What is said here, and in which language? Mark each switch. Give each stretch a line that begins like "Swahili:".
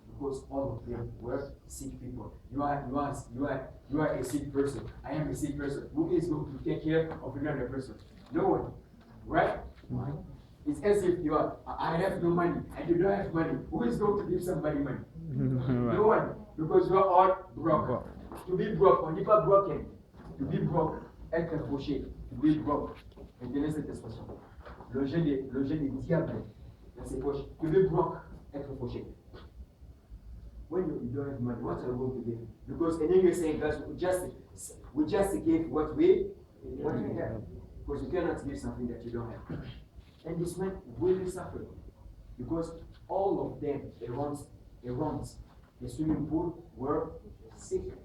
English: Because all of them were sick people. You are a sick person. I am a sick person. Who is going to take care of another person? No one. Right? Mm-hmm. It's as if you are, I have no money and you don't have money. Who is going to give somebody money? Right. No one. Because you are all broke. To be broke,
French: on n'est pas
English: broken. To be broke,
French: être fauché.
English: To be broke.
French: Retenez cette expression. Le jeu des diables dans ses poches.
English: To be broke,
French: être fauché.
English: When you don't have money, what are you going to give? Because in English saying that we just give what we have. Because you cannot give something that you don't have. And this man really suffered because all of them around the swimming pool were sick.